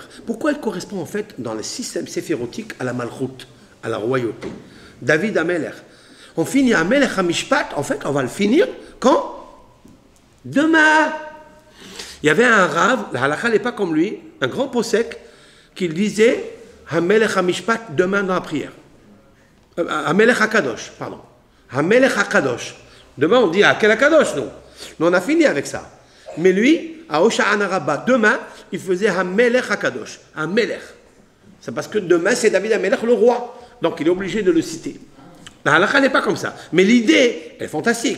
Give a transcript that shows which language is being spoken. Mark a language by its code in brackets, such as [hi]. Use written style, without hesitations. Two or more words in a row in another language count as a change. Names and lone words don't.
[fr] Pourquoi il correspond en fait dans le système séphirotique à la Malchut, à la royauté? David HaMelech. On finit à [he] מלך המשפט, [fr] en fait on va le finir quand? Demain. Il y avait un rave, la halakha n'est pas comme lui, un grand possèque, qui disait [he] המלך המשפט [fr] demain dans la prière. [he] המלך הקדוש, pardon. המלך הקדוש. [fr] Demain on dit quel HaKadosh nous? Mais on a fini avec ça. Mais lui, à Hosha'ana Rabbah, demain, il faisait [he] המלך הקדוש. [fr] HaMelech. C'est parce que demain, c'est David HaMelech le roi. Donc il est obligé de le citer. La halakha n'est pas comme ça. Mais l'idée, elle est fantastique.